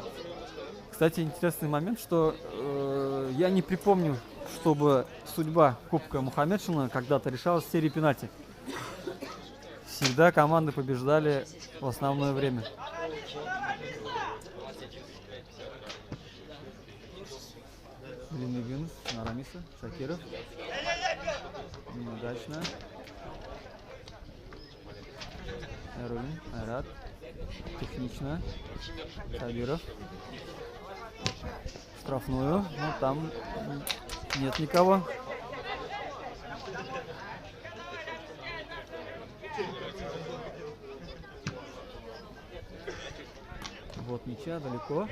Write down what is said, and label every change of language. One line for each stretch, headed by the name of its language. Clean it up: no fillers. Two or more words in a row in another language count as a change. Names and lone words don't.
Russian: Кстати, интересный момент, что я не припомню, чтобы судьба Кубка Мухаммедшина когда-то решалась в серии пенальти. Всегда команды побеждали в основное время. Длинный винус на Рамиса. Шакиров. Неудачно. Ярулин. Айрат. Технично. Сабиров. Штрафную. Но там нет никого. Вот мяча далеко.